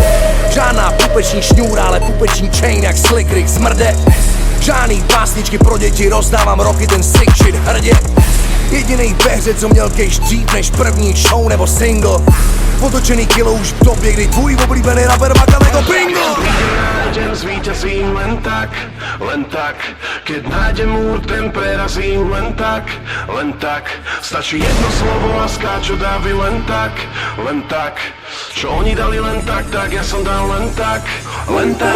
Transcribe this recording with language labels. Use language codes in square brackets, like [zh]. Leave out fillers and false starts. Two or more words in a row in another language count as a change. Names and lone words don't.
[cs] Žádná pupeční šňůra, ale pupeční chain jak Slick Rick smrde. Žádný pásničky pro děti, rozdávám roky ten [en] sick shit [cs] hrdě. Jedinej ve hře, co měl cash dřív než první show nebo single. Potočený kilo už v době, kdy tvůj oblíbený rapper makal jako bingo. [sk] Nájdem zvíťazím len tak. Keď nájdem múr, ten prerazím len tak. Stačí jedno slovo a skáču dávy len tak. Čo oni dali len tak, ja som dal len tak. Oni